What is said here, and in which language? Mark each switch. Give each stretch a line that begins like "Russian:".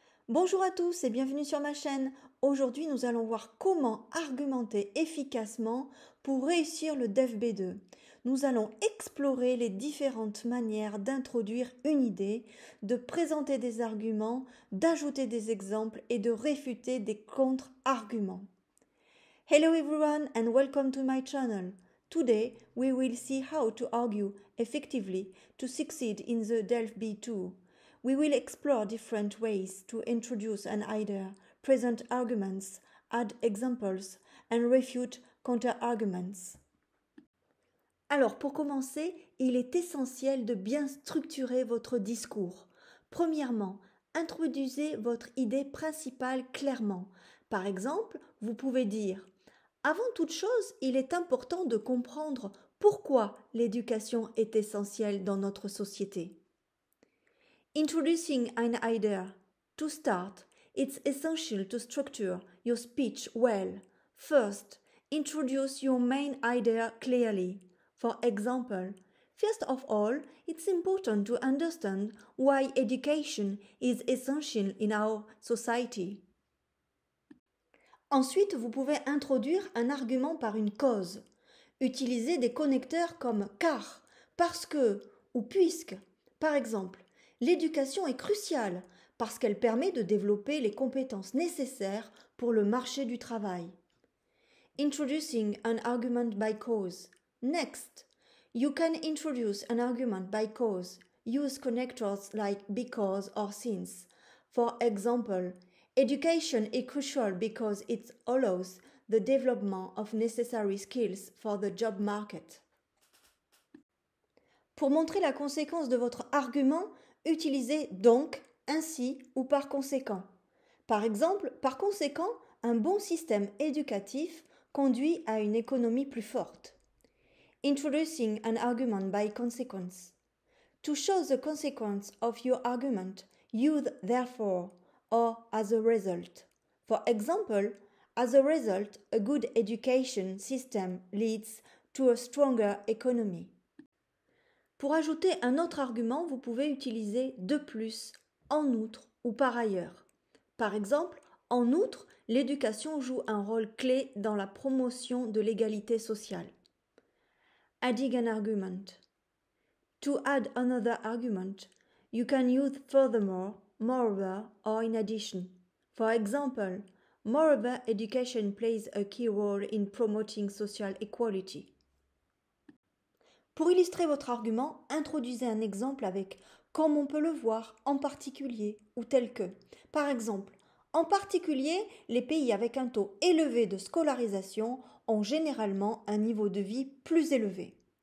French: Bonjour à tous et bienvenue sur ma chaîne. Aujourd'hui, nous allons voir comment argumenter efficacement pour réussir le DEF B2. Nous allons explorer les différentes manières d'introduire une idée, de présenter des arguments, d'ajouter des exemples et de réfuter des contre-arguments.
English: Hello everyone and welcome to my channel. Today, we will see how to argue effectively to succeed in the DELF B2. We will explore different ways to introduce an idea, present arguments, add examples, and refute counter-arguments.
French: Alors, pour commencer, il est essentiel de bien structurer votre discours. Premièrement, introduisez votre idée principale clairement. Par exemple, vous pouvez dire « Avant toute chose, il est important de comprendre pourquoi l'éducation est essentielle dans notre société. » Introducing an idea.
English: To start, it's essential to structure your speech well. First, introduce your main idea clearly. For example, first of all, it's important to understand why education is essential in our society.
French: Ensuite, vous pouvez introduire un argument par une cause. Utilisez des connecteurs comme car, parce que ou puisque. Par exemple, l'éducation est cruciale parce qu'elle permet de développer les compétences nécessaires pour le marché du travail.
English: Introducing an argument by cause. Next, you can introduce an argument by cause. Use connectors like because or since. For example, education is crucial because it allows the development of necessary skills for the job market.
French: Pour montrer la conséquence de votre argument, utilisez donc, ainsi ou par conséquent. Par exemple, par conséquent, un bon système éducatif conduit à une économie plus forte.
English: Introducing an argument by consequence. To show the consequence of your argument, use therefore or as a result. For example, as a result, a good education system leads to a stronger economy.
French: Pour ajouter un autre argument, vous pouvez utiliser de plus, en outre ou par ailleurs. Par exemple, en outre, l'éducation joue un rôle clé dans la promotion de l'égalité sociale.
English: Adding an argument. To add another argument, you can use furthermore, moreover, or in addition. For example, moreover, education plays a key role in promoting social equality.
French: Pour illustrer votre argument, introduisez un exemple avec « comme on peut le voir, en particulier » ou tel que. Par exemple, en particulier, les pays avec un taux élevé de scolarisation ont généralement un niveau de vie plus élevé.